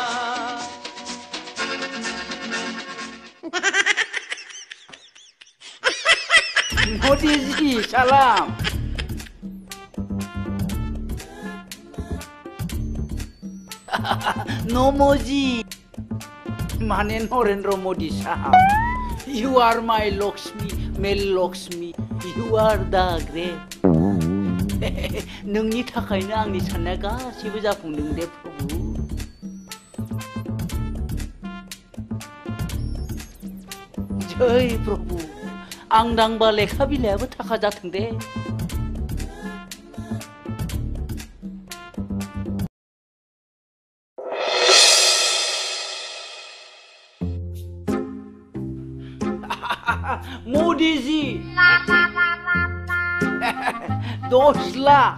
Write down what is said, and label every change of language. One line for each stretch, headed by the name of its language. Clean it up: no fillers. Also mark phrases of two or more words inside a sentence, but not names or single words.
Hindi: मोदी जी सलाम। नमोजी माने नरेंद्र मोदी साहब।
English: You are my Lakshmi, my Lakshmi. You are the great.
Bodo: नोंनि थाखायनो आंनि साननाया गासैबो जाफुंदों दे प्रभु।
Hindi: जय प्रभु।
Bodo: आं दांबा लेखा बिलाइयाबो थाखा जाथों दे।
Hindi: मोदी जी 10 लाख।